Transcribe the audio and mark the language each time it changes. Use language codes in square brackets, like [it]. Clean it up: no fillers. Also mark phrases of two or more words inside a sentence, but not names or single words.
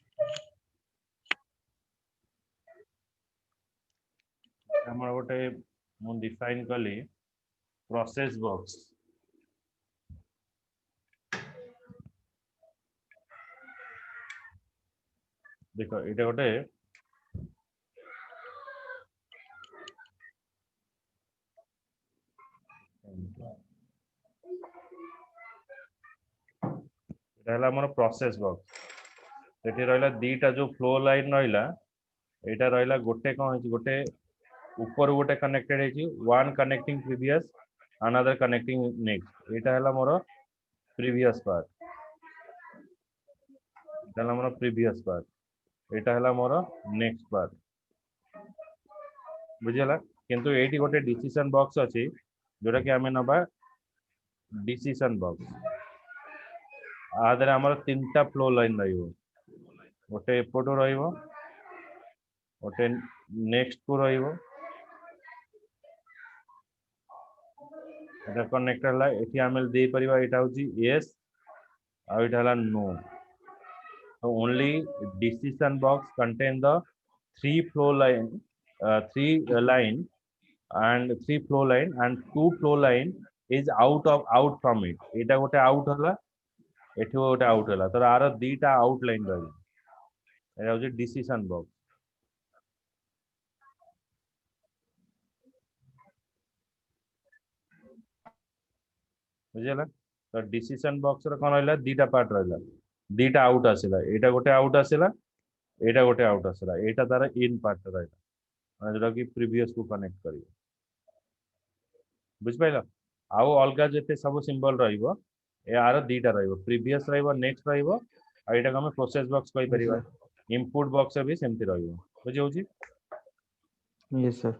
[or] ଆମର ଗୋଟେ ମୁଁ define କଲି [en] process box। [or] ଦେଖ ଏଇଟା ଗୋଟେ [bn] এটা হলো আমার [en] process box। [or] ସେଠି ରହିଲା ଦିଟା ଯୋଉ [en] flow line [or] ରହିଲା, ଏଇଟା ରହିଲା ଗୋଟେ କଣ ହେଇଛି, ଗୋଟେ ଉପର ଗୋଟେ connected ହେଇଛି, [en] one connecting previous, another connecting next। [or] ଏଇଟା ହେଲା ମୋର [en] previous part, [or] ଏଇଟା ହେଲା ମୋର [en] previous part, [or] ଏଇଟା ହେଲା ମୋର [en] next part। [or] ବୁଝିଗଲା? କିନ୍ତୁ ଏଇଠି ଗୋଟେ [en] decision box [or] ଅଛି, ଯୋଉଟା କି ଆମେ ନବା [en] decision box। [or] ଆ ଦେହରେ ଆମର ତିନିଟା [en] flow line [or] ରହିବ, ଗୋଟେ ଏପଟୁ ରହିବ, ଗୋଟେ next କୁ ରହିବ, এটা connect ହେଲା। ଏଠି ଆମେ ଦେଇପାରିବା ଏଇଟା ହଉଛି yes ଆଉ ଏଇଟା ହେଲା no। [en] So only decision box contain the three flow line, three flow line and two flow line is out from it। [or] এটা ଗୋଟେ out ହେଲା, ଏଠି ଗୋଟେ out ହେଲା, ତ ଆର ଦିଟା [en] out line [or] ରହିବ। [bn] এটা হচ্ছে [en] decision box। [bn] ବୁଝିଗଲା? [or] ତ [en] decision box [or] ର କଣ ରହିଲା, ଦିଟା ପାର୍ଟ ରହିଲା, ଦିଟା out ଆସିଲା, ଏଇଟା ଗୋଟେ out ଆସିଲା, ଏଇଟା ଗୋଟେ out ଆସିଲା, ଏଇଟା ତାର [en] in part [or] ରହିଲା, ମାନେ ଯୋଉଟା କି previous କୁ connect କରିବ। ବୁଝିପାରିଲ? ଆଉ ଅଲଗା ଯେତେ ସବୁ symbol ରହିବ, ଏହାର ଦିଟା ରହିବ, previous ରହିବ, next ରହିବ, ଆଉ ଏଇଟାକୁ ଆମେ [en] process box [or] କହିପାରିବା। sir. [en] input box [or] ରେ ବି ସେମିତି ରହିବ। ବୁଝି ହଉଛି? [en] Yes sir।